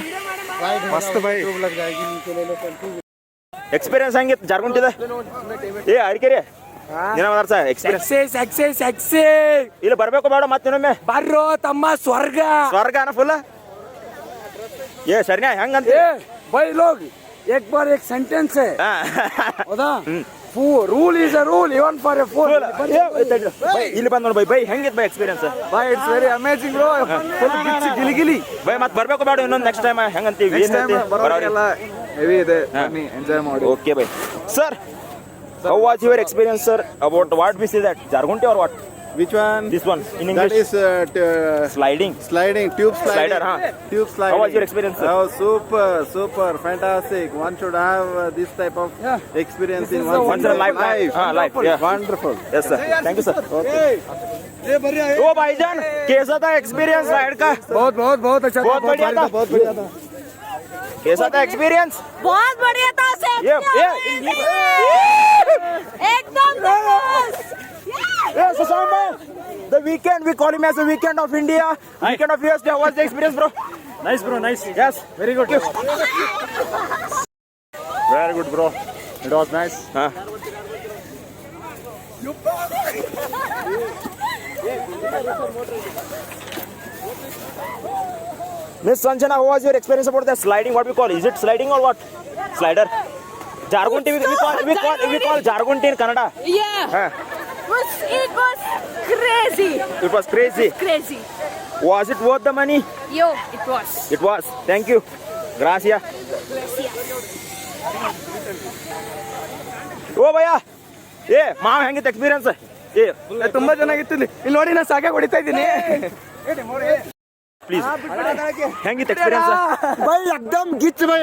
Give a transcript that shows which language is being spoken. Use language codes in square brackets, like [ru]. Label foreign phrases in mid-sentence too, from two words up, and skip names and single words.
[kn] ಮಸ್ತ್ ಬೈ. ಎಕ್ಸ್ಪೀರಿಯನ್ಸ್ ಹೆಂಗಿತ್ತು ಜಾರ್ಗುಂಟಿದ? ಏ ಅಡಿಕೆರಿ ಎಕ್ಸ್ಪೀರಿಯನ್ಸ್ ಇಲ್ಲಿ ಬರ್ಬೇಕು ಬೇಡ ಮತ್ತೆ ಇನ್ನೊಮ್ಮೆ ಬರ್ರೋ ತಮ್ಮ ಸ್ವರ್ಗ ಸ್ವರ್ಗನ ಫುಲ್. ಏ ಸರಿನಾ ಹೆಂಗಂತ [hi] भाई लोग एक बार एक सेंटेंस है ಹೌದಾ? [en] rule is a rule even for a fool. [kn] ಇಲ್ಲಿ ಬಂದ್ ನೋಡಿ ಬೈ ಹೆಂಗಿತ್ತು ಬೈ ಎಕ್ಸ್ಪೀರಿಯನ್ಸ್? ಬೈ [en] it's very amazing bro. [kn] ಫುಲ್ ಗಿಚ್ಚಿ ಗಿಲಿಗಿಲಿ ಬೈ ಮತ್ತೆ ಬರ್ಬೇಕು ಬೇಡ ಇನ್ನೊಂದು [en] next time [kn] ಹೆಂಗಂತೀವಿ? [en] next time [kn] ಬರೋರಿಗೆಲ್ಲ ಹೆವಿ ಇದೆ, ಬನ್ನಿ ಎಂಜಾಯ್ ಮಾಡಿ. ಓಕೆ ಬೈ. [en] ಸರ್ how was your experience sir about what we see that Jargunti or what? Which one? This one in That English. is Sliding. tube sliding. Slider, huh? Tube sliding. How was your experience, sir? Oh, super, fantastic. One should have this type of experience in Once in a life. Life. Yeah. Wonderful. Yes sir. Thank you sir. Okay. [hi] ओ भाईजान कैसा था एक्सपीरियंस राइड का? बहुत बहुत बहुत अच्छा बहुत बढ़िया था। बहुत बढ़िया था। कैसा था एक्सपीरियंस? बहुत बढ़िया था एकदम [en] Shashank bhai, the weekend we call him as the weekend of India, weekend of USA. How was the experience, bro? Nice, bro. Nice. Yes, very good. Very good, bro. It was nice. Miss Sanjana, how was your experience about the sliding? What we call? Is it sliding or what? Slider. Jargonti we call Jargonti in Kannada. Yeah. It was crazy. It was crazy. Crazy. Was it worth the money? Yo, it was. It was. Thank you. [kn] Gracias. ಓ ಭಯ್ಯ ಏ ಮಾವ ಹೆಂಗಿತ್ತು ಎಕ್ಸ್ಪೀರಿಯನ್ಸ್? ತುಂಬಾ ಚೆನ್ನಾಗಿತ್ತು. ಇಲ್ಲಿ ನೋಡಿ ನಾನು ಸಾಕಾಗಿ ಹೊಡಿತಾ ಇದ್ದೀನಿ. ಪ್ಲೀಸ್ ಹೆಂಗಿತ್ತು ಎಕ್ಸ್ಪೀರಿಯನ್ಸ್? ಬೈ ಎಕ್ದಮ್ ಗಿಚ್ ಬೈ.